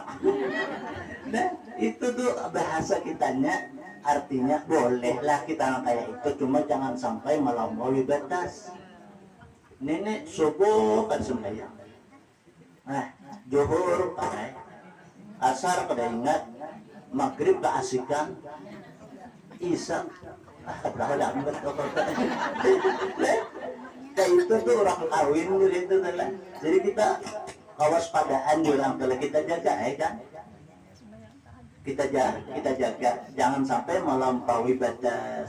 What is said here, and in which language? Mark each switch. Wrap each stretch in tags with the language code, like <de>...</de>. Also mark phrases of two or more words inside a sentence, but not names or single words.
<id>Nah, itu tuh bahasa kitanya artinya bolehlah kita kayak itu, cuma jangan sampai melampaui batas. Nenek subuh kan sembahyang.</id> <bjn>Nah, zuhur pakai. Asar kada ingat.</bjn> <id>Maghrib keasikan. Isya kayak itu tuh orang kawin gitu lah. Jadi kita kewaspadaan juga kalau kita jaga ya kan. Kita jaga jangan sampai melampaui batas.</id>